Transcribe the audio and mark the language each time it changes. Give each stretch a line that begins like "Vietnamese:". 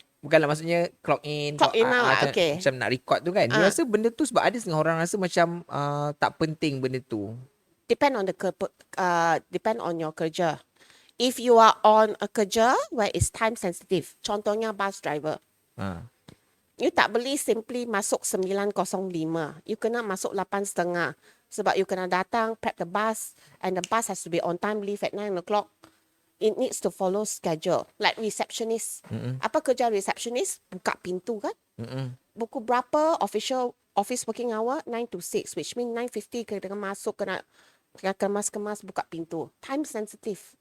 Malay: Bukanlah maksudnya clock in
English: out, okay.
Malay: Macam nak record tu kan. Dia rasa benda tu sebab ada setengah orang rasa macam tak penting benda tu.
English: Depend on your kerja. If you are on a kerja where it's time sensitive, contohnya bus driver.
Malay: You tak boleh simply masuk 9.05. You kena masuk 8.30. Sebab you kena datang,
English: prep the bus, and the bus has to be on time, leave at 9 o'clock. It needs to follow schedule.
Malay: Like receptionist. Apa kerja receptionist? Buka pintu kan? Buku berapa office working hour? 9 to 6, which means 9:50 kena masuk, kena kemas-kemas, buka pintu.
English: Time sensitive.